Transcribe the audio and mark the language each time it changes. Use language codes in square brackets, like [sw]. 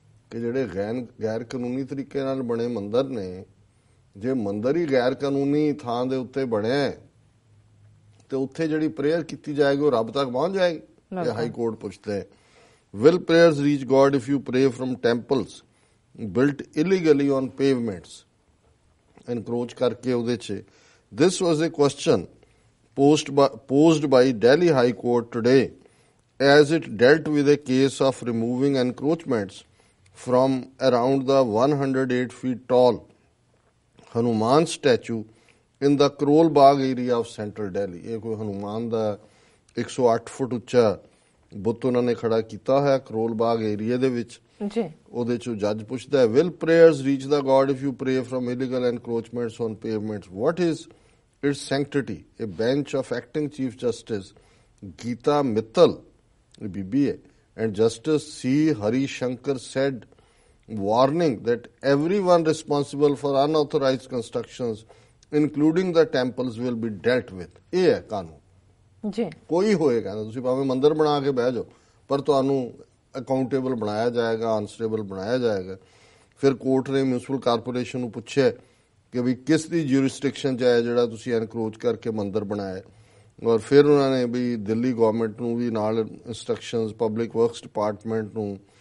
[pa] ਕਿ ਜਿਹੜੇ ਗੈਰ ਕਾਨੂੰਨੀ ਤਰੀਕੇ ਨਾਲ ਬਣੇ ਮੰਦਰ ਨੇ, ਜੇ ਮੰਦਰ ਹੀ ਗੈਰ ਕਾਨੂੰਨੀ ਥਾਂ ਦੇ ਉੱਤੇ ਬਣਿਆ ਤੇ ਉੱਥੇ ਜਿਹੜੀ ਪ੍ਰੇਅਰ ਕੀਤੀ ਜਾਏਗੀ ਉਹ ਰੱਬ ਤੱਕ ਪਹੁੰਚ ਜਾਏਗੀ? ਇਹ ਹਾਈ ਕੋਰਟ ਪੁੱਛਦਾ ਹੈ। [en] will prayers reach God if you pray from temples built illegally on pavements, [pa] ਐਨਕਰੋਚ ਕਰਕੇ ਉਹਦੇ 'ਚ। [en] This was a question posed by Delhi High Court today as it dealt with a case of removing encroachments from around the 108 feet tall Hanuman statue in the Karol Bagh area of central Delhi। [pa] ਇਹ ਕੋਈ ਹਨੂਮਾਨ ਦਾ 108 ਫੁੱਟ ਉੱਚਾ ਬੁੱਤ ਉਹਨਾਂ ਨੇ ਖੜਾ ਕੀਤਾ ਹੋਇਆ ਕਰੋਲ ਬਾਗ area ਦੇ ਵਿੱਚ ਜੀ। ਉਹਦੇ 'ਚੋਂ ਜੱਜ ਪੁੱਛਦਾ ਹੈ [en] will prayers reach the God if you pray from illegal encroachments on pavements? What is its sanctity? A bench of acting Chief Justice Geeta Mittal, BBA, and Justice C. Hari Shankar said, warning that everyone responsible for unauthorized constructions, including the temples, will be dealt with। [pa] ਇਹ ਹੈ ਕਾਨੂੰਨ ਜੀ। ਕੋਈ ਹੋਏਗਾ ਨਾ, ਤੁਸੀਂ ਭਾਵੇਂ ਮੰਦਰ ਬਣਾ ਕੇ ਬਹਿ ਜਾਓ, ਪਰ ਤੁਹਾਨੂੰ ਅਕਾਊਂਟੇਬਲ ਬਣਾਇਆ ਜਾਏਗਾ, ਅਨਸਟੇਬਲ ਬਣਾਇਆ ਜਾਏਗਾ। ਫਿਰ ਕੋਰਟ ਨੇ ਮਿਊਨਿਸਪਲ ਕਾਰਪੋਰੇਸ਼ਨ ਨੂੰ ਪੁੱਛਿਆ ਕਿ ਵੀ ਕਿਸ ਦੀ ਜੂਰਿਸਡਿਕਸ਼ਨ 'ਚ ਹੈ ਜਿਹੜਾ ਤੁਸੀਂ ਐਨਕਰੋਚ ਕਰਕੇ ਮੰਦਰ ਬਣਾਇਆ, ਔਰ ਫਿਰ ਉਹਨਾਂ ਨੇ ਵੀ ਦਿੱਲੀ ਗਵਰਨਮੈਂਟ ਨੂੰ ਵੀ ਨਾਲ ਇੰਸਟਰਕਸ਼ਨਸ, ਪਬਲਿਕ ਵਰਕਸ ਡਿਪਾਰਟਮੈਂਟ ਨੂੰ।